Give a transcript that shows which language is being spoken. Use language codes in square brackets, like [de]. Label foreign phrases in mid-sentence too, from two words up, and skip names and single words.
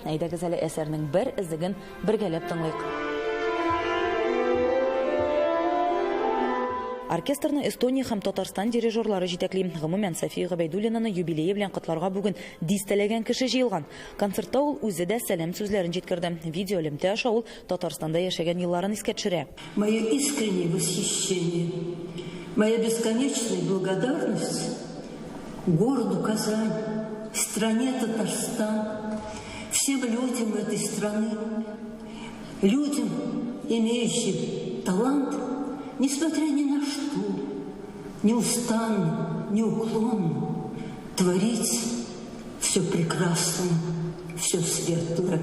[tt] Әйдәгез әле әсәрнең бер эзлеген бергәләп тыңлыйк. Оркестрны Эстония һәм Татарстан дирижерлары җитәкли. Гомумән, София Губайдуллинаны юбилее белән котларга бүген дистәләгән кеше җыелган. Концертта ул үзе дә сәлам сүзләрен җиткерде. Видеолемтә аша ул Татарстанда яшәгән елларын искә төшерә. [ru] Мое искреннее восхищение, моя бесконечная благодарность городу Казань, стране Татарстан, всем людям этой страны, людям, имеющим талант, несмотря ни на что, неустанно, неуклонно творить все прекрасное, все светлое.